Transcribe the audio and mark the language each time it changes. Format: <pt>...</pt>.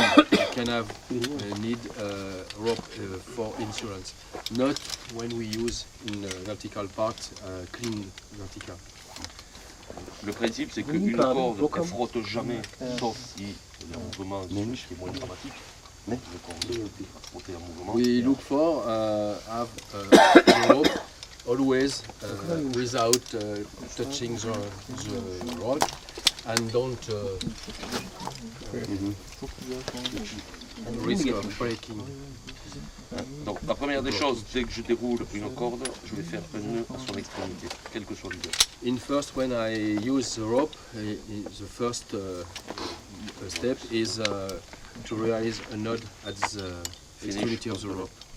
<en>You can have need rope for insurance, not when we use in vertical part clean vertical.</en> <fr>Le principe, c'est qu'une corde ne frotte jamais, sauf si il y a un mouvement qui est moins dramatique. Une corde va frotter un mouvement.</fr> <en>We look for have the rope always without touching the rock, and don't risk of breaking.</en> <fr>Donc la première des choses, dès que je déroule une corde, je vais faire un nœud à son extrémité, quel que soit l'usage.</fr> <en>In first, when I use the rope, the first step is to realize a knot at the extremity of the rope.</en>